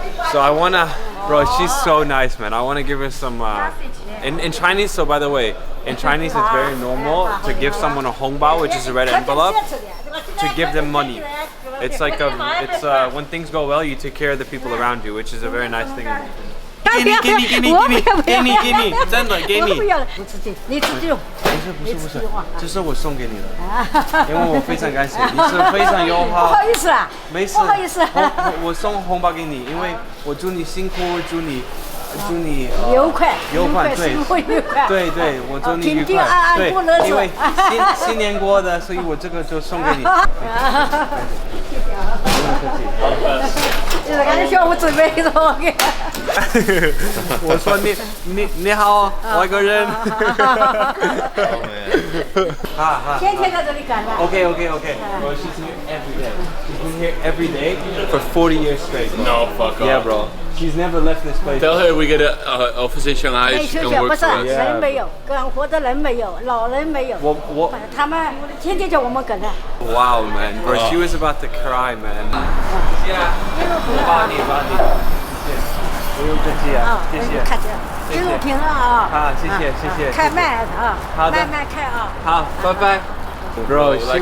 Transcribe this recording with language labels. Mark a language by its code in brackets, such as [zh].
[en] So I wanna, bro. She's so nice, man. I wanna give her some. In Chinese, so by the way, in Chinese it's very normal to give someone a hongbao, which is a red envelope, to give them money. It's like when things go well, you take care of the people around you, which is a very nice thing. [zh] 给你，真的给你。不要了，你吃这，你吃这种。不是，这是我送给你的，因为我非常感谢，你是非常友好。不好意思啊，没事，不好意思。我送红包给你，因为我祝你辛苦，祝你愉快，对，幸福愉快。对，我祝你愉快，对，因为新年过的，所以我这个就送给你。就是感觉小吴准备的我给。我说你好，外国人。天天在这里干的。 [en] Okay. Bro, she's here every day. She's been here every day for 40 years straight. No, fuck off. Yeah, bro. She's never left this place. Tell her we get an office in Shanghai. [zh] 没 [en] She can [zh] 学，不 [en] work [zh] 是 [en] for us. [zh] 人没有，干活的人没有，老人没有。他们天天叫我们跟着。 [en] Wow, man. Bro, she was about to cry, man. [zh] Yeah. 帮你。不用客气啊，谢谢。看着，一路平安啊。好，谢谢。开慢啊，好的慢慢开啊。好，拜拜。 [en] Bro, she Like